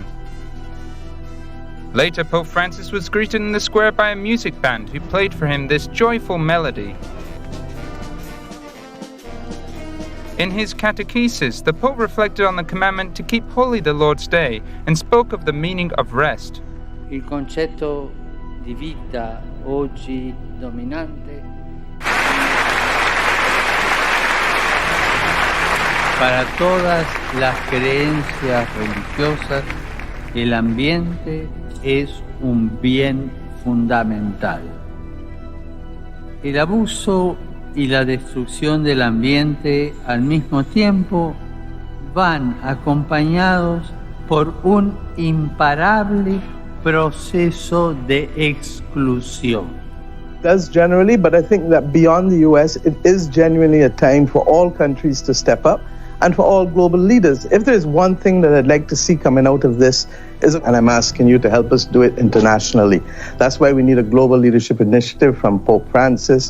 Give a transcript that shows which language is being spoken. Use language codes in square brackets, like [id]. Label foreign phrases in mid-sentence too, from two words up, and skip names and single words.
[en] Later, Pope Francis was greeted in the square by a music band who played for him this joyful melody. In his catechesis, the Pope reflected on the commandment to keep holy the Lord's Day and spoke of the meaning of rest. [it] Il concetto di vita oggi dominante. [es] Para todas las creencias religiosas, el ambiente es un bien fundamental. El abuso y la destrucción del ambiente al mismo tiempo van acompañados por un imparable proceso de exclusión. [en] Does generally, but I think that beyond the US, it is genuinely a time for all countries to step up and for all global leaders. If there's one thing that I'd like to see coming out of this, and I'm asking you to help us do it internationally. That's why we need a global leadership initiative from Pope Francis.